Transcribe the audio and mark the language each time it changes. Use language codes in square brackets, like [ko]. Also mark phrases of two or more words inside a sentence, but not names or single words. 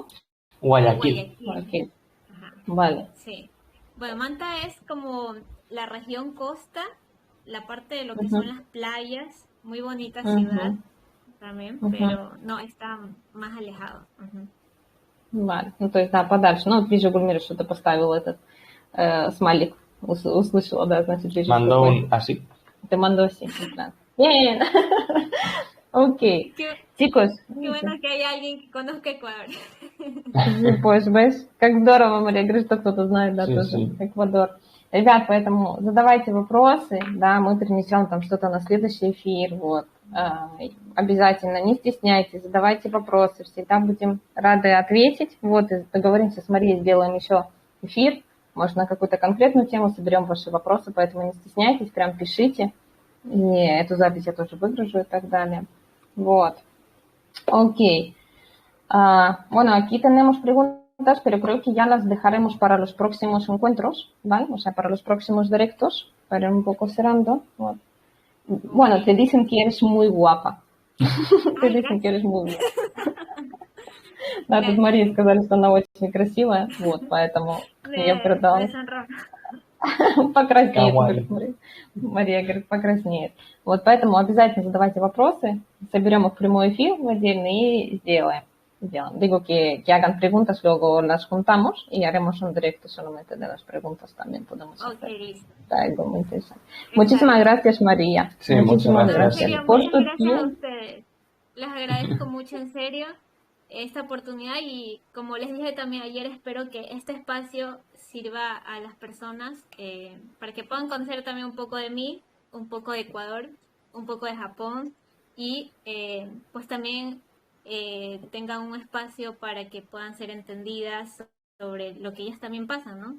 [es] Guayaquil. Guayaquil. Ajá. Vale. Sí. Bueno, Manta es como la región costa, la parte de lo que son las playas, muy bonita ciudad también, pero no, está más alejado. Vale, [ru] ну то есть, да, подальше. Ну, вот вижу, Гульмира что-то поставил этот смайлик, услышала, да, значит, вижу. [es] Mandó un así. Te mandó así, claro. Bien. Ok. Chicos. Qué bueno que hay alguien que conozca Ecuador. Pues, ves, [ru] как здорово, Мария говорит, что кто-то знает, да, тоже Эквадор. Ребят, поэтому задавайте вопросы, да, мы перенесем там что-то на следующий эфир, вот. Обязательно не стесняйтесь, задавайте вопросы, всегда будем рады ответить. Вот, и договоримся с Марией, сделаем еще эфир, может, на какую-то конкретную тему соберем ваши вопросы, поэтому не стесняйтесь, прям пишите, и эту запись я тоже выгружу и так далее. Вот. Окей. [es] Bueno, aquí tenemos preguntas, pero creo que ya las dejaremos para los próximos encuentros, ¿vale? O sea, para los próximos directos, para ir un poco cerrando. Bueno, te dicen que eres muy guapa. Te dicen que eres muy guapa. [ru] Да, тут Мария сказали, что она очень красивая, вот, поэтому я передала. Покраснеет, Мария говорит, покраснеет. Вот, поэтому обязательно задавайте вопросы, соберем их в прямой эфир в отдельный и сделаем. [es] Digo que hagan preguntas, luego las juntamos y haremos un directo solamente de las preguntas también podemos hacer. Está algo muy interesante. Muchísimas gracias, María. Sí, muchísimas gracias. Por tu tiempo. A ustedes. Les agradezco mucho, en serio, esta oportunidad y como les dije también ayer, espero que este espacio sirva a las personas para que puedan conocer también un poco de mí, un poco de Ecuador, un poco de Japón y pues también tengan un espacio para que puedan ser entendidas sobre lo que ellas también pasan, ¿no?